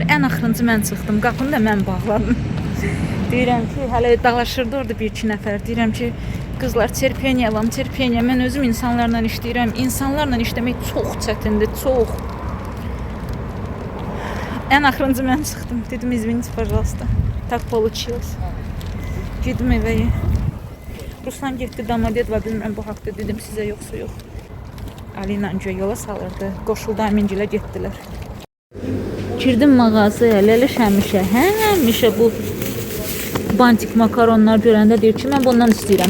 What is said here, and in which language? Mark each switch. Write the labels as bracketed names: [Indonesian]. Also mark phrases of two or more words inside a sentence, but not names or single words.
[Azerbaijani] Ən axırıncı mən çıxdım. Qapını da mən bağladım. Deyirəm ki, hələ dalaşırdı orada bir-iki nəfər. Deyirəm ki, qızlar, terpeniya alam, terpeniya. Mən özüm insanlarla işləyirəm. İnsanlarla işləmək çox çətindir, çox. Ən axırıncı mən çıxdım. Dedim, [Russian] извините, пожалуйста. Так получилось. [Azerbaijani] Gedim evə. Ruslan getdi, Domodedovo. Bilmirəm bu haqda dedim sizə yoxsa yox. Alina önce yola salırdı. Qoşuldu Amincilə getdilər. Girdim mağazaya, Lələ Şəmişə. Həmişə bu bantik makaronlar görəndə deyir ki, mən bundan istəyirəm.